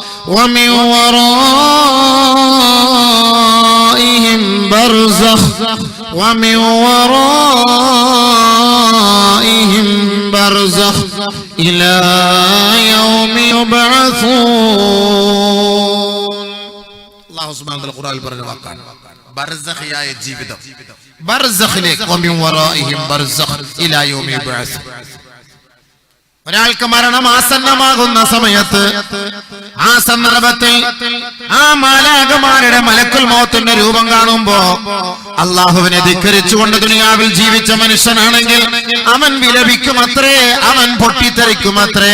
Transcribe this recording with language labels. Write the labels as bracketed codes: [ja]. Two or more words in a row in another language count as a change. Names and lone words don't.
[ar] ومن ورائهم برزخ ومن ورائهم برزخ إلى يوم يبعثون. الله سبحانه وتعالى [ml] ഖുർആനിൽ പറഞ്ഞ വാക്കാണ് ബർസഖിയായ ജീവിതം. [ar] ബർസഖിലേക്ക് ومن ورائهم برزخ إلى يوم يبعثون. [ml] ഒരാൾക്ക് മരണം ആസന്നമാകുന്ന സമയത്ത് ആ സന്ദർഭത്തിൽ ആ മാലാഖമാരുടെ മലക്കുൽ മൗത്തിന്റെ രൂപം കാണുമ്പോ അല്ലാഹുവിനെ ധിക്കരിച്ചുകൊണ്ട് ദുനിയാവിൽ ജീവിച്ച മനുഷ്യനാണെങ്കിൽ അവൻ വിലപിക്കുമത്രേ, അവൻ പൊട്ടിത്തെറിക്കുമത്രേ.